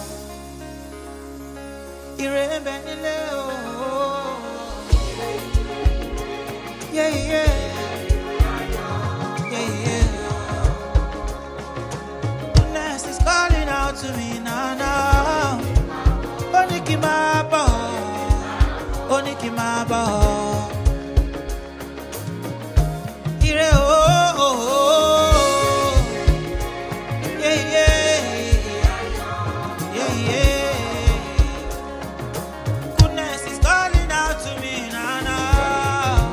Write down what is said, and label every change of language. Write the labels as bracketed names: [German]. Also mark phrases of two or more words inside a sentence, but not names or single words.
[English] Yeah, yeah. Yeah, yeah. Goodness is calling out to me now, now. [Yoruba] Oniki mabo, oniki mabo. Ire oh, oh, oh. [English] Yeah, yeah. Yeah, yeah. Goodness is calling out to me now, now.